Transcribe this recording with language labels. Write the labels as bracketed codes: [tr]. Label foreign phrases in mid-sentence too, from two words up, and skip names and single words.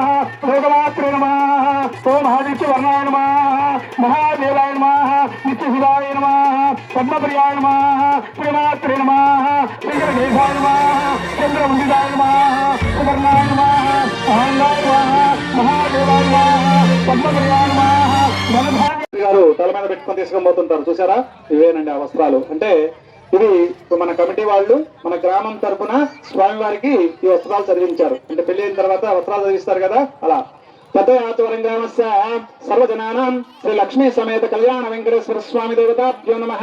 [sa] लोकमात्रे नमः। ओम आदित्यवर्णाय नमः। महादेवाय नमः। नित्यशिवाय नमः। पद्मप्रियाय नमः। प्रेमात्रे नमः। श्रीगणेशाय नमः। चंद्रवंदिताय नमः। सुवर्णाय नमः। आनंदाय नमः। महादेवाय नमः। పద్మప్రియాయ నమః. [te] గారు తల మీద పెట్టుకొని తీసుకొని చూసారా? ఇవేనండి ఆ వస్త్రాలు. అంటే ఇది మన కమిటీ వాళ్ళు మన గ్రామం తరఫున స్వామివారికి ఈ వస్త్రాలు చదివించారు. అంటే పెళ్లి అయిన తర్వాత వస్త్రాలు చదివిస్తారు కదా, అలా. [sa] తథాత్వరంగామస్య సర్వజనానాం శ్రీ లక్ష్మీ సమేత కళ్యాణ వెంకటేశ్వర స్వామి దేవతాభ్యో నమః.